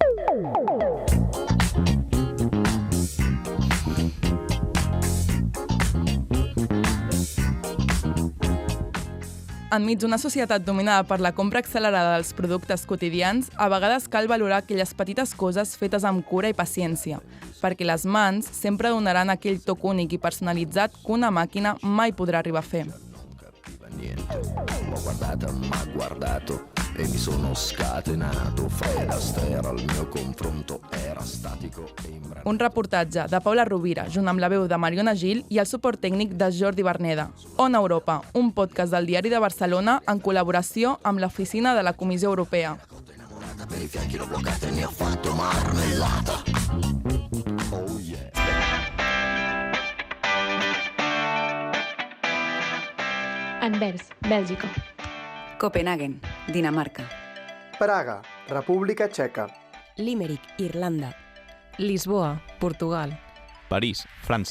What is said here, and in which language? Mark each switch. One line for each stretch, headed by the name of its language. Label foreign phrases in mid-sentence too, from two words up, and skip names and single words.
Catalan: Enmig d'una societat dominada per la compra accelerada dels productes quotidians, a vegades cal valorar aquelles petites coses fetes amb cura i paciència, perquè les mans sempre donaran aquell toc únic i personalitzat que una màquina mai podrà arribar a fer.
Italian: L'ho guardata, m'ha guardato e mi sono scatenato. Fred Astaire al mio confronto era statico e imbranato.
Catalan: Un reportatge de Paula Rovira, junt amb la veu de Mariona Gil i el suport tècnic de Jordi Berneda. On Europa, un podcast del Diari de Barcelona en col·laboració amb l'Oficina de la Comissió Europea.
Italian: Per i fianchi l'ho bloccata e ne ho fatto marmellata.
English: Oh yeah.
Catalan: Anvers, Bèlgica. Copenhagen, Dinamarca. Praga, República Txeca. Limerick, Irlanda. Lisboa, Portugal. París, França.